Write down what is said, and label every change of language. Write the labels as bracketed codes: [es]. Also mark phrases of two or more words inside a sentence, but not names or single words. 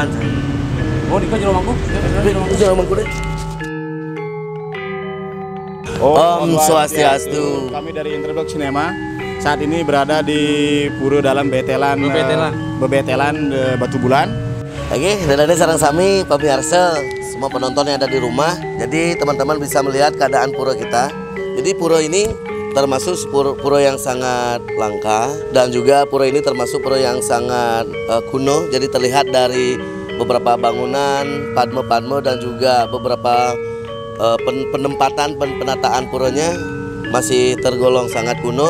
[id] Oh, di Jero Mangku. Itu Jero Mangku deh. Om Swastiastu. Kami dari Interdok Cinema saat ini berada di Pura Dalam Betelan. Bebetelan Batu Bulan. Oke, dan sarang sami pemirsa, semua penonton yang ada di rumah. Jadi teman-teman bisa melihat keadaan pura kita. Jadi pura ini termasuk pura yang sangat langka dan juga pura ini termasuk pura yang sangat kuno. Jadi terlihat dari beberapa bangunan, padme-padme dan juga beberapa penempatan penataan puranya masih tergolong sangat kuno.